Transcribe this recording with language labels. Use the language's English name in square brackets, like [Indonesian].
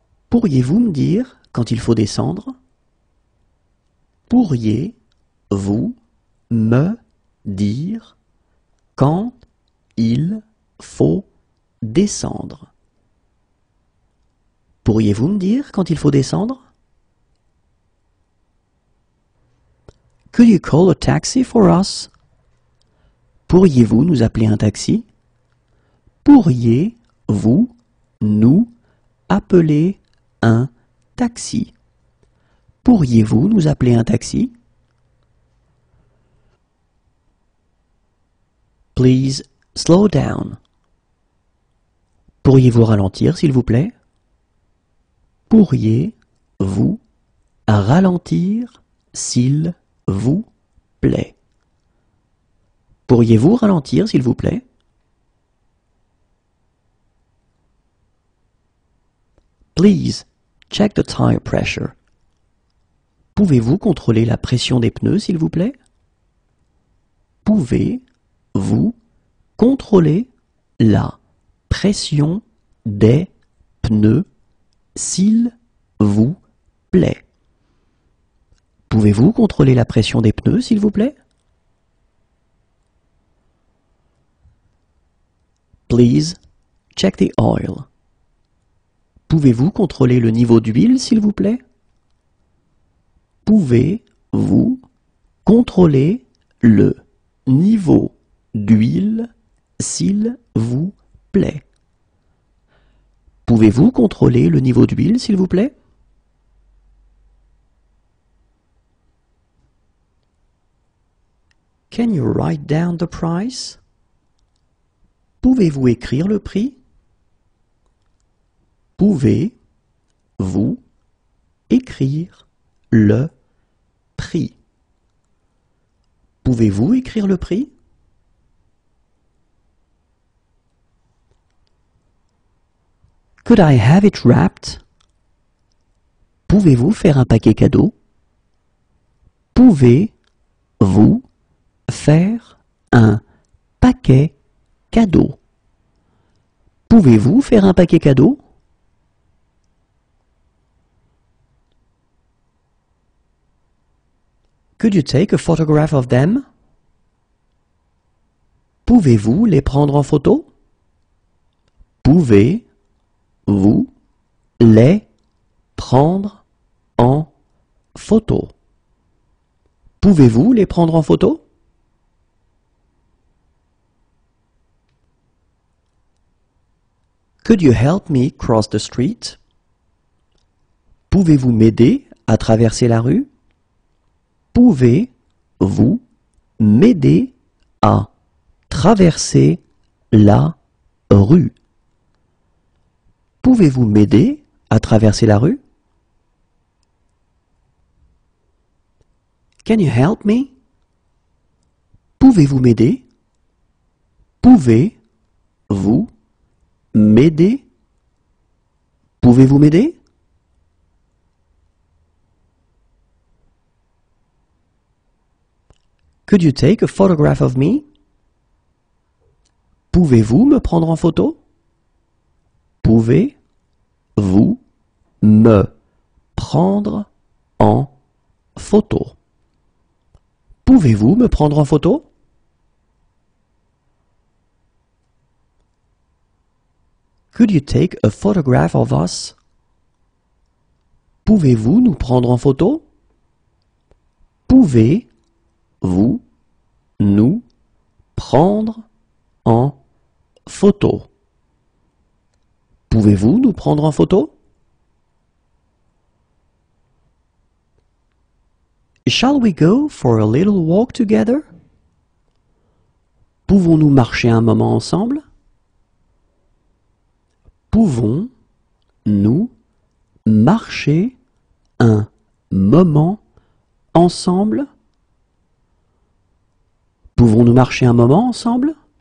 [French] Pourriez-vous me dire quand il faut descendre? Pourriez-vous me dire quand il faut descendre? Pourriez-vous me dire quand il faut descendre? [English] Could you call a taxi for us? [French] Pourriez-vous nous appeler un taxi? Pourriez-vous nous appeler un taxi? Pourriez-vous nous appeler un taxi? [English] Please slow down. [French] Pourriez-vous ralentir, s'il vous plaît? Pourriez-vous ralentir, s'il vous plaît? Pourriez-vous ralentir, s'il vous plaît? [English] Please check the tire pressure. [French] Pouvez-vous contrôler la pression des pneus, s'il vous plaît? Pouvez-vous contrôler la pression des pneus, s'il vous plaît? Pouvez-vous contrôler la pression des pneus, s'il vous plaît? [English] Please check the oil. [French] Pouvez-vous contrôler le niveau d'huile, s'il vous plaît? Pouvez-vous contrôler le niveau d'huile, s'il vous plaît? Pouvez-vous contrôler le niveau d'huile, s'il vous plaît? [English] Can you write down the price? [French] Pouvez-vous écrire le prix? Pouvez-vous écrire le prix? Pouvez-vous écrire le prix? [English] Could I have it wrapped? [French] Pouvez-vous faire un paquet cadeau? Pouvez-vous faire un paquet cadeau? Pouvez-vous faire un paquet cadeau? [English] Could you take a photograph of them? [French] Pouvez-vous les prendre en photo? Pouvez-vous les prendre en photo? Pouvez-vous les prendre en photo? [English] Could you help me cross the street? [French] Pouvez-vous m'aider à traverser la rue? Pouvez-vous m'aider à traverser la rue? Pouvez-vous m'aider à traverser la rue? [English] Can you help me? [French] Pouvez-vous m'aider? Pouvez-vous m'aider? Pouvez-vous m'aider? [English] Could you take a photograph of me? [French] Pouvez-vous me prendre en photo? Pouvez-vous me prendre en photo? Pouvez-vous me prendre en photo? [English] Could you take a photograph of us? [French] Pouvez-vous nous prendre en photo? Pouvez-vous nous prendre en photo? Pouvez-vous nous prendre en photo? [English] Shall we go for a little walk together? [French] Pouvons-nous marcher un moment ensemble? Pouvons-nous marcher un moment ensemble? Pouvons-nous marcher un moment ensemble?